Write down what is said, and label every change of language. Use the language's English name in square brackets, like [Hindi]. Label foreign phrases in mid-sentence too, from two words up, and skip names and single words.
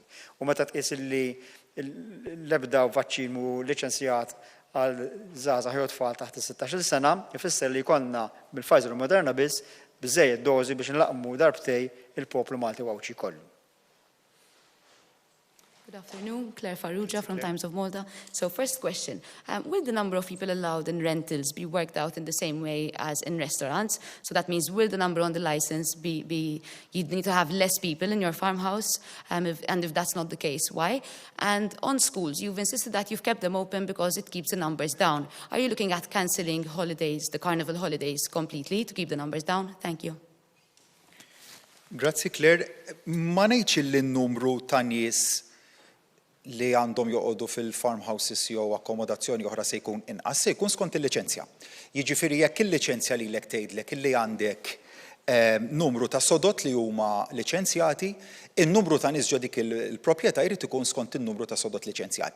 [Maltese] U meta tqies li l-ebda vaċċin mhu liċenzjat għal żgħażagħ jew tfal taħt is-16-il sena, ifisser li jkollna bil-Pfizer u Moderna biss biżżejjed dożi biex nlaqmu darbtej il-poplu Malti wawċi kollu. [English] Good afternoon, Claire Farrugia from Times of Malta. So first question, will the number of people allowed in rentals be worked out in the same way as in restaurants? So that means will the number on the license be you'd need to have less people in your farmhouse? And if that's not the case, why? And on schools, you've insisted that you've kept them open because it keeps the numbers down. Are you looking at cancelling holidays, the carnival holidays completely to keep the numbers down? Thank you. [Maltese] Grazzi Claire, ma ngħidx li n-numru ta' nies li għandhom joqogħdu fil-farmhouses jew akkomodazzjoni oħra se jkun inqas, se jkun skont il-liċenzja. Jiġifieri jekk il-liċenzja lilek tgħidlek illi għandek numru ta' sodot li huma liċenzjati, in-numru ta' nies ġo dik il-proprjetà jrid ikun skont in-numru ta' sodot liċenzjati.